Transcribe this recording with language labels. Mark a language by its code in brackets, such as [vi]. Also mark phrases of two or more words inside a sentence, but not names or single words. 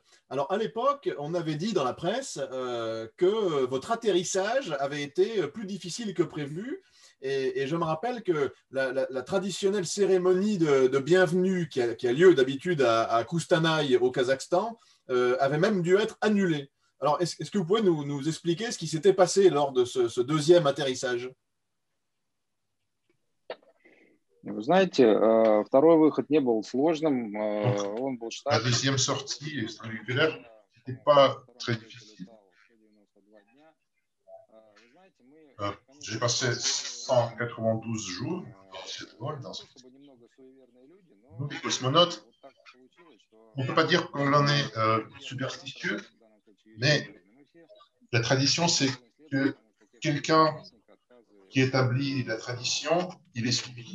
[fr] Alors, à l'époque, on avait dit dans la presse que votre atterrissage avait été plus difficile que prévu. Et je me rappelle que la traditionnelle cérémonie de bienvenue qui a lieu d'habitude à Koustanaï, au Kazakhstan, avait même dû être annulée. Alors, est-ce que vous pouvez nous expliquer ce qui s'était passé lors de ce deuxième atterrissage? [ru] Вы знаете, второй выход не был сложным, он был [fr] La deuxième sortie extravéhiculaire n'était pas très difficile. J'ai passé 192 jours dans ce vol. Nous, les cosmonautes, on ne peut pas dire qu'on en est superstitieux, mais la tradition, c'est que quelqu'un qui établit la tradition, il est suivi.